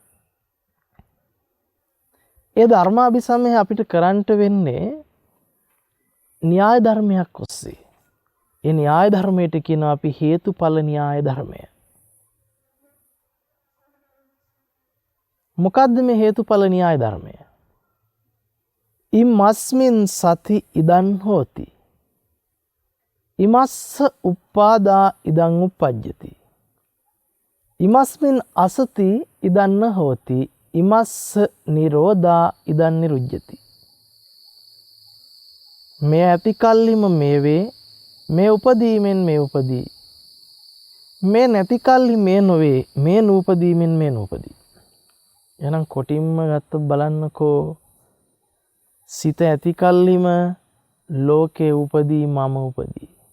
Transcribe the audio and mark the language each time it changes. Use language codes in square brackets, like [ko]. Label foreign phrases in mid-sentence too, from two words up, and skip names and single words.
[si] ඒ ධර්මාභිසමය අපිට කරන්නට වෙන්නේ න්‍යාය ධර්මයක් ඔස්සේ. ඒ න්‍යාය ධර්මයට කියනවා අපි හේතුඵල න්‍යාය ධර්මය. මොකද්ද මේ හේතුඵල න්‍යාය ධර්මය? [pi] ඉමස්මින් සති ඉදන් හෝති. ඉමස්ස උපාදා ඉදන් උපජ්ජති. ඉමස්මින් අසති ඉදන්න හෝති. ඉමස්ස නිරෝධා ඉදන් නිරුජ්ජති. [si] මේ ඇති කල්හිම මේ වේ මේ උපදීමෙන් මේ උපදී. මේ නැති කල්හි මේ නොවේ මේ නූපදීමෙන් මේ නූපදී. එහෙනම් කොටින්ම ගත්ත බලන්නකෝ සිත ඇති කල්හිම ලෝකේ උපදී මම උපදී.